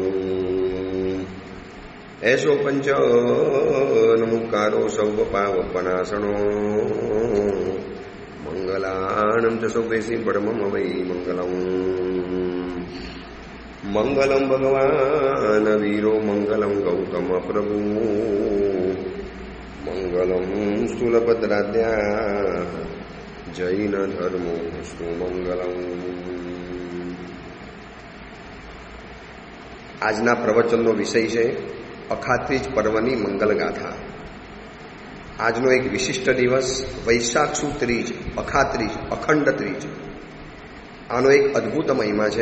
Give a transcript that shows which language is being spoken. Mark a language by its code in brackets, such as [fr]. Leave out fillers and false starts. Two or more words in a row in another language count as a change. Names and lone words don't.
[pra] ऐसो पंच नमुकारो सौवपावपनासनो मंगलानं च सौवेसी परमं वै मंगलम् [sa] मंगलम भगवान वीरो मंगलम गौतम प्रभु मंगलम स्थूलभद्राद्या जैन धर्मो सुमंगलम। [gu] આજના પ્રવચનનો વિષય છે અખાત્રીજ પર્વની મંગલગાથા. આજનો એક વિશિષ્ટ દિવસ વૈશાખ સુદ ત્રીજ, અખાત્રીજ, અખંડ ત્રીજ. આનો એક અદ્ભુત મહિમા છે.